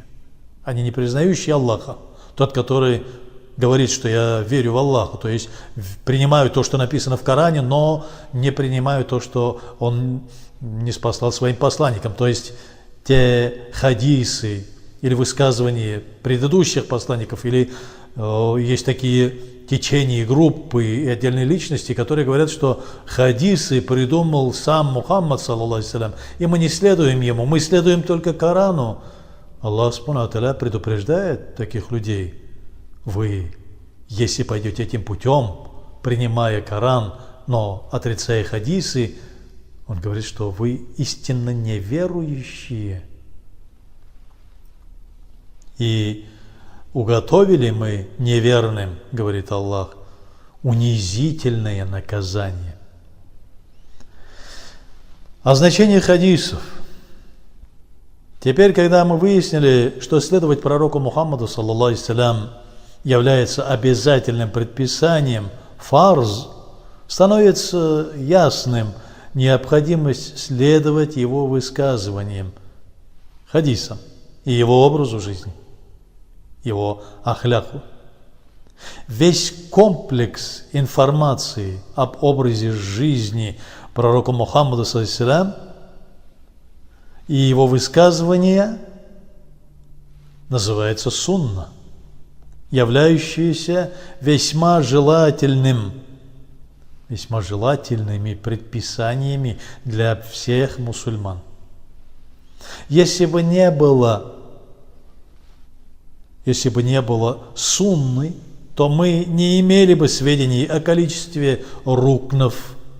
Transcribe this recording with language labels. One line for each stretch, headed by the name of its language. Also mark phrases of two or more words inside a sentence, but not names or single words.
Russian: Они не признающие Аллаха. Тот, который говорит, что я верю в Аллаха, то есть принимаю то, что написано в Коране, но не принимаю то, что Он ниспослал своим посланникам. То есть те хадисы или высказывания предыдущих посланников, или есть такие течения, группы и отдельные личности, которые говорят, что хадисы придумал сам Мухаммад,
Arabic: صلى الله عليه وسلم,
Russian: и мы не следуем ему, мы следуем только Корану. Аллах
Arabic: سبحانه وتعالى
Russian: предупреждает таких людей: вы, если пойдете этим путем, принимая Коран, но отрицая хадисы, Он говорит, что вы истинно неверующие. И уготовили мы неверным, говорит Аллах, унизительное наказание. О значении хадисов. Теперь, когда мы выяснили, что следовать пророку Мухаммаду,
Arabic: صلى الله عليه وسلم,
Russian: является обязательным предписанием, фарз, становится ясным необходимость следовать его высказываниям, хадисам и его образу жизни, его ахляху. Весь комплекс информации об образе жизни пророка Мухаммада,
Arabic: صلى الله عليه وسلم,
Russian: и его высказывания называется сунна, являющаяся весьма желательными предписаниями для всех мусульман. Если бы не было сунны, то мы не имели бы сведений о количестве рукнов